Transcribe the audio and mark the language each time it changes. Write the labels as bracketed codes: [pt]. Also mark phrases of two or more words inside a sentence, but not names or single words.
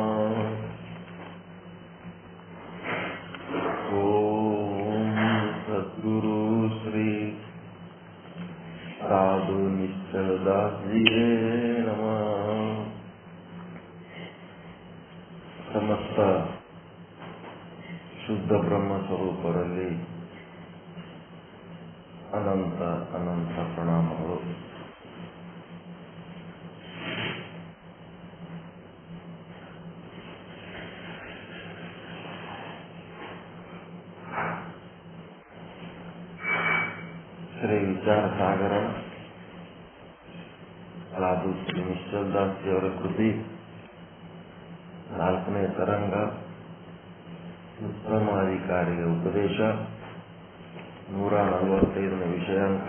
[sa] ಓಂ ಸದ್ಗುರು ಶ್ರೀ साधु निश्चलदास जी नमः. [kn] ಸಮಸ್ತ ಶುದ್ಧ ಬ್ರಹ್ಮ ಸ್ವರೂಪರಲ್ಲಿ ಅನಂತ ಅನಂತ ಪ್ರಣಾಮಗಳು. ಶ್ರೀ ವಿಚಾರ ಸಾಗರ ಸಾಧು ಶ್ರೀ ನಿಶ್ಚಲದಾಸ್ ಅವರ ಕೃತಿ 4ನೇ ತರಂಗ ಉತ್ತಮಾಧಿಕಾರಿಗೆ ಉಪದೇಶ 145ನೇ ವಿಷಯಾಂಕ.